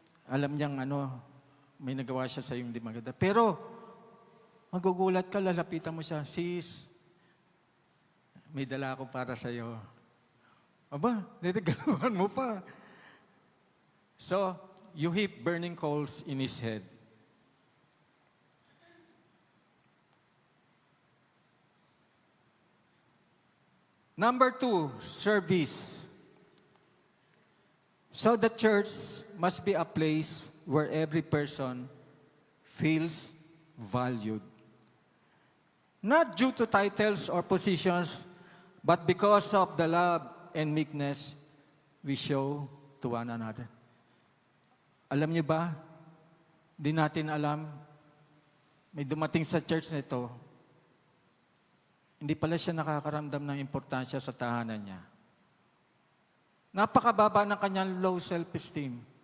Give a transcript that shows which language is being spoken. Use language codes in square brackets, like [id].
[tl] Alam niyang may nagawa siya sa iyo hindi maganda. Pero, magugulat ka, lalapitan mo siya, sis, may dala ako para sa iyo. Aba, niregaluhan mo pa. [en] So, you heap burning coals in his head. Number 2, service. So the church must be a place where every person feels valued. Not due to titles or positions, but because of the love and meekness we show to one another. [tl] Alam niyo ba, di natin alam, may dumating sa church na ito, hindi pala siya nakakaramdam ng importansya sa tahanan niya. Napakababa ng kanyang low self-esteem.